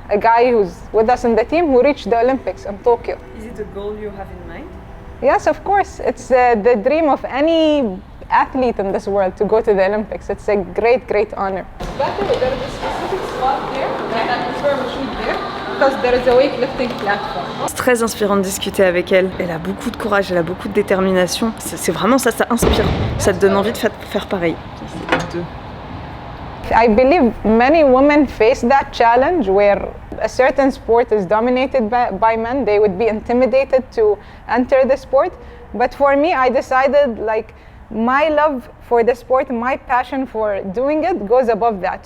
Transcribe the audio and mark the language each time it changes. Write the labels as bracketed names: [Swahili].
[English] A guy who's with us in the team who reached the Olympics in Tokyo. Is it a goal you have in mind? Yes, of course. It's the dream of any athlete in this world to go to the Olympics. It's a great, great honor. Better, there is a specific spot there that I prefer to shoot there because there is a weightlifting platform. [French] C'est très inspirant de discuter avec elle. Elle a beaucoup de courage, elle a beaucoup de détermination. C'est vraiment ça, ça inspire. Ça te donne envie de faire pareil. [English] I believe many women face that challenge where a certain sport is dominated by men. They would be intimidated to enter the sport. But for me, I decided like my love for the sport, my passion for doing it goes above that.